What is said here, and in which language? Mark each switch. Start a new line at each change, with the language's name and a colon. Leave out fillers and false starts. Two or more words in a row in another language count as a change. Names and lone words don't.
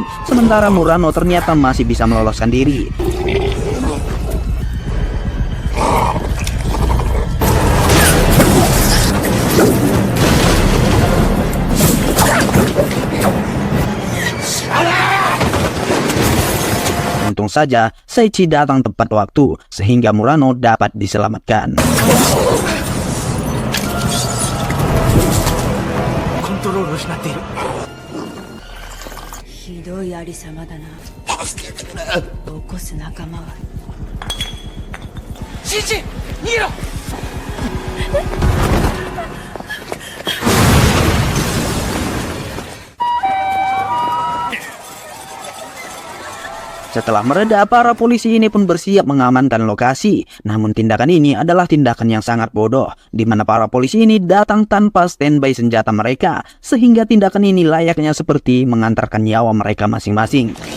Indonesian: Sementara Murano ternyata masih bisa meloloskan diri. Untung saja Saichi datang tepat waktu sehingga Murano dapat diselamatkan.
Japanese: コントロールを失っている。ひどいありさまだな。起こす仲間は。シンジ、逃げろ。
Indonesian: Setelah mereda, para polisi ini pun bersiap mengamankan lokasi. Namun tindakan ini adalah tindakan yang sangat bodoh, di mana para polisi ini datang tanpa standby senjata mereka, sehingga tindakan ini layaknya seperti mengantarkan nyawa mereka masing-masing.